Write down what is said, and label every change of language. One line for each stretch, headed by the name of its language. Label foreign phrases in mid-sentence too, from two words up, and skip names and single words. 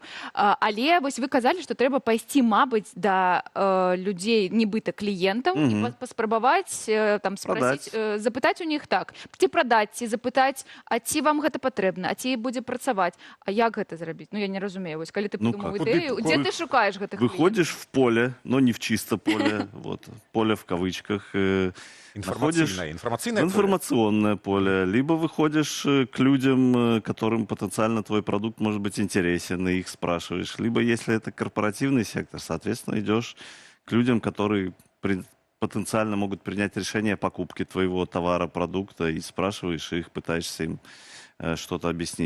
Belarusian: Але вось вы казалі, што трэба пайсці, мабыць, да людзей, нібыта кліентаў, і паспрабаваць, там, спрасіць, запытаць у них так, ці прадаць, ці запытаць, а ці вам гэта патрэбна, а ці будзе працаваць, а як гэта зрабіць? Ну, я не разумею. Вось, калі ты придумаў ідэю, дзе ты шукаеш гэтых кліентаў?
Russian: Выходишь в поле, но не в чисто поле, вот, поле в кавычках. Информационное поле. Либо выходишь к людям, которым потенциально твой продукт может быть интересен, и их спрашиваешь. Либо, если это корпоративный сектор, соответственно, идешь к людям, которые потенциально могут принять решение о покупке твоего товара, продукта, и спрашиваешь их, пытаешься им что-то объяснить.